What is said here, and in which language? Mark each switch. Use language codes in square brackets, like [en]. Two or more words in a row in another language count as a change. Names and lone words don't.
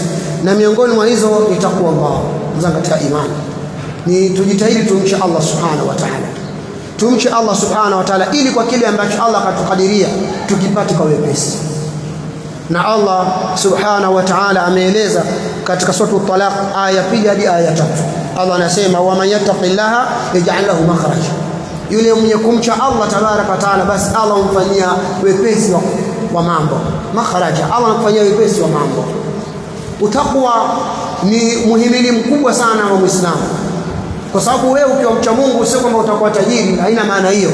[sw] Na miongoni mwa hizo ni takwa Allah. Nzanga katika imani ni tujitahidi tumche Allah [ar] سبحانه وتعالى, [sw] tumche Allah [ar] سبحانه وتعالى, [sw] ili kwa kile ambacho Allah katukadiria tukipate kwa wepesi. Na Allah [ar] سبحانه وتعالى [sw] ameeleza katika sura At-Talaq aya ya 2 hadi aya ya 3. [ar] Allah anasema ومن يتق الله يجعل له مخرجا, [sw] yule mwenye kumcha Allah [ar] تبارك وتعالى [sw] basi Allah humfanyia wepesi wa mambo. Makhraja, Allah humfanyia wepesi wa mambo. Utakwa ni muhimili mkubwa sana wa Muislamu, kwa sababu wewe ukiwa mcha Mungu sio kwamba utakuwa tajiri, haina maana hiyo.